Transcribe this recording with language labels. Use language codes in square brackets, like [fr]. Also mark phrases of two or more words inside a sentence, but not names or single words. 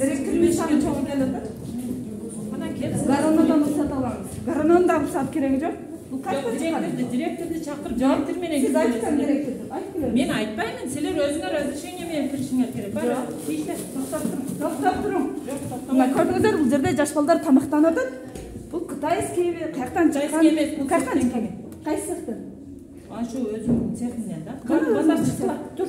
[ky] Директордун саны чоң келет. [kk] Гаронодан рұқсат аламыз. Гаронодан рұқсат керегі жоқ. Бұл қайсы шығады? [ky] Директорды чакырып [kk] жауап бермеген. Сіз айтқан директорды. Мен айтпаймын. [ky] Силер өзүңөр разрешение менен киришиңер керек. Бар. Тийишле. Токтоп туруң. Мына көрдүңүздөр, бул жерде жаш балдар тамактанып атат. Бул кытайский каяктан чыккан? Бул каяктан чыккан? Кайсы цехтан? Ашу өзүмдүн цехимден да. Балдар чыккыла. Тур.